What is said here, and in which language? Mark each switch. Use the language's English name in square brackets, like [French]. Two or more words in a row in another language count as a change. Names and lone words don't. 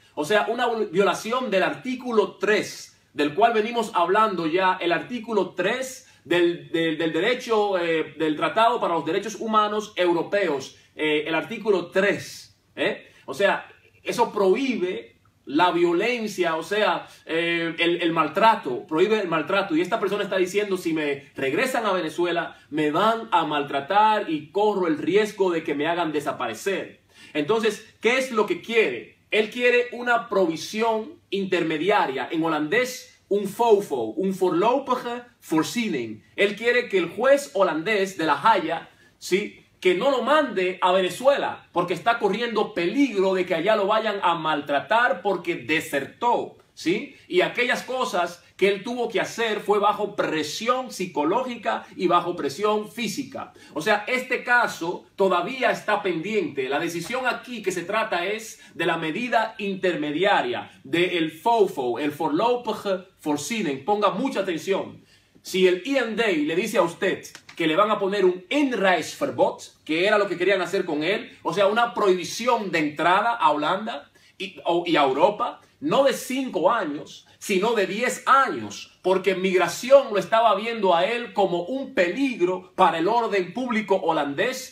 [Spanish] O sea, una violación del artículo 3, del cual venimos hablando ya, el artículo 3 del derecho, del Tratado para los Derechos Humanos Europeos, el artículo 3, o sea, eso prohíbe la violencia, o sea, el maltrato, prohíbe el maltrato. Y esta persona está diciendo, si me regresan a Venezuela, me van a maltratar y corro el riesgo de que me hagan desaparecer. Entonces, ¿qué es lo que quiere? Él quiere una provisión intermediaria, en holandés, un FOFO, [Dutch] un voorlopige voorziening. [Spanish] Él quiere que el juez holandés de La Haya, ¿sí?, que no lo mande a Venezuela porque está corriendo peligro de que allá lo vayan a maltratar porque desertó, ¿sí? Y aquellas cosas que él tuvo que hacer fue bajo presión psicológica y bajo presión física. O sea, este caso todavía está pendiente. La decisión aquí que se trata es de la medida intermediaria, del FOFO, el [Dutch] voorlopige voorziening. [Spanish] Ponga mucha atención. Si el IND le dice a usted que le van a poner un inreisverbod, que era lo que querían hacer con él, o sea, una prohibición de entrada a Holanda y a Europa, no de 5 años, sino de 10 años, porque migración lo estaba viendo a él como un peligro para el orden público holandés.